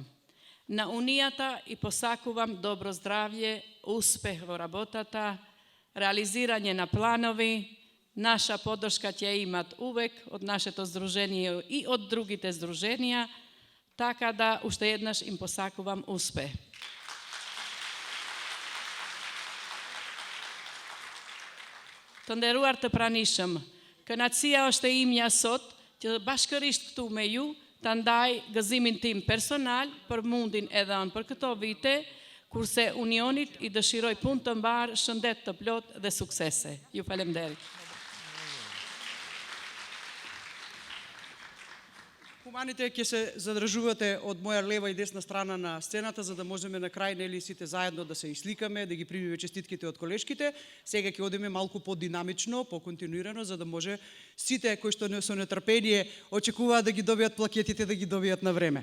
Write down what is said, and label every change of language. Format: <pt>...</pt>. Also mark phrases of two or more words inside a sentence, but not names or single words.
<mk>На Унијата и посакувам добро здравје, успех во работата, реализирање на планови. Наша поддршка ќе имат увек од нашето здружение и од другите здруженија, така да уште еднаш им посакувам успех.</mk> <sq>Të nderuar të pranishëm, kënaqësia është e imja sot që bashkërisht këtu me ju të ndaj gëzimin tim personal për mundin e dhënë për këto vite, kurse Unionit i dëshiroj punë të mbar, shëndet të plot dhe suksese. Ju falemnderit.</sq> <mk>Хуманите ќе се задржувате од моја лева и десна страна на сцената, за да можеме на крај нели сите заедно да сеисликаме, да ги примиме честитките од колешките. Сега ќе одиме малку подинамично, поконтинуирано, за да може сите кои што со нетрпение очекуваат да ги добијат плакетите, да ги добијат на време.</mk>